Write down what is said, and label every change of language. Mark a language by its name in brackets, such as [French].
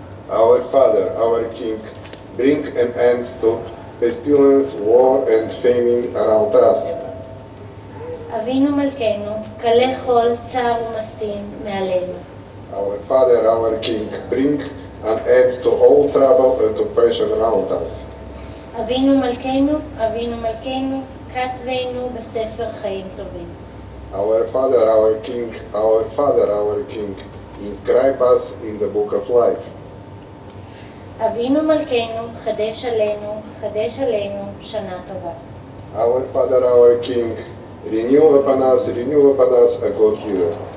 [English] Our Father, our King, bring an end to pestilence, war, and famine around us. [Hebrew] Avinu Malkeinu Kale Chol Tzar U'Mastin Me'aleinu. [English] Our Father, our King, bring an end to all trouble and oppression around us. [Hebrew] אבינו מלכנו, כתבנו בספר חיים טובים. [English] Our Father, our King, our Father, our King, inscribe us in the book of life. [Hebrew] אבינו מלכנו, חדש עלינו שנה טובה. [English] Our Father, our King, renew upon us a good year.